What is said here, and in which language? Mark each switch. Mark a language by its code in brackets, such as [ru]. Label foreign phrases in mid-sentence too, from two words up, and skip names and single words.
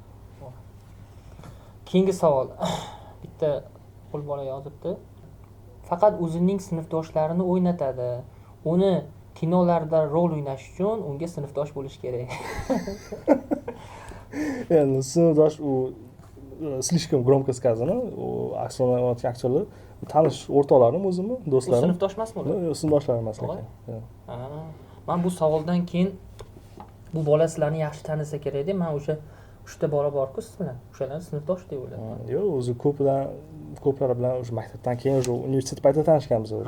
[uz] Keyingi savol. Bitta qo'l bola yozibdi. Faqat o'zining sinfdoshlarini o'ynatadi. Uni kinolarda rol o'ynash uchun unga sinfdosh bo'lish kerak. Endi sinfdosh u [ru] слишком громко сказано. [uz] U aktyorlar tanish o'rtoqlarim o'zimni, do'stlarim. Sinfdosh emasmi ular? Yo'q, sinfdoshlarim emas lekin. Men bu savoldan keyin bu bola sizlarni yaxshi tanisa kerak deb men o'sha 3ta bola bor-ku siz bilan. O'shalarni sinfdosh deb o'yladim. Yo'q, o'zi ko'plari bilan o'sha maktabdan keyin o'sha universitet paytida tanishganmiz o'zi.